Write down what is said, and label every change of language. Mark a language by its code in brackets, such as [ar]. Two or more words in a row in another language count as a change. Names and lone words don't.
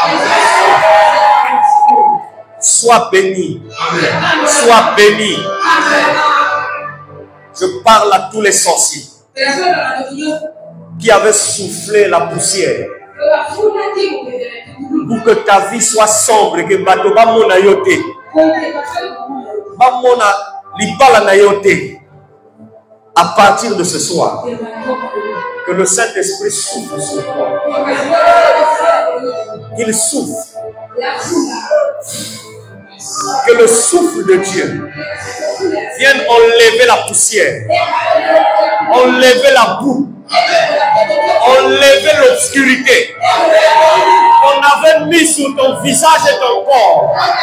[fr] Sois béni. Sois béni. Je parle à tous les sorciers qui avaient soufflé la poussière pour que ta vie soit sombre et que [ln] bato ba mona yote ba mona libala na yote. [fr] À partir de ce soir, que le Saint-Esprit souffle sur toi. Qu'il souffle. Que le souffle de Dieu vienne enlever la poussière, enlever la boue, enlever l'obscurité qu'on avait mis sur ton visage et ton corps.